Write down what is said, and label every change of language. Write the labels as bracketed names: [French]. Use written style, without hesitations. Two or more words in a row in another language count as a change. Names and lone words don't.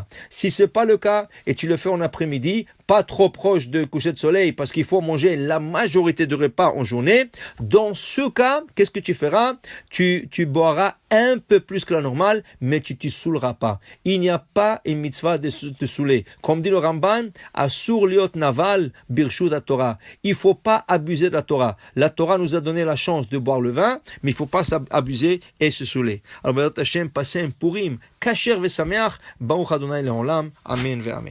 [French] Si c'est pas le cas et tu le fais en après-midi, pas trop proche de coucher de soleil parce qu'il faut manger la majorité de repas en journée, dans ce cas, qu'est-ce que tu feras? Tu boiras un peu plus que la normale, mais tu te saouleras pas. Il n'y a pas une mitzvah de te saouler. Comme dit le Ramban, [Hebrew] אסור להיות נבל ברשות התורה. [French] Il faut pas abuser de la Torah. La Torah nous a donné la chance de boire le vin, mais il faut pas s'abuser et se saouler. Alors, Hashem, passez un Purim, [Hebrew] כשר ושמח, ברוך אדוני לעולם, אמן ואמן.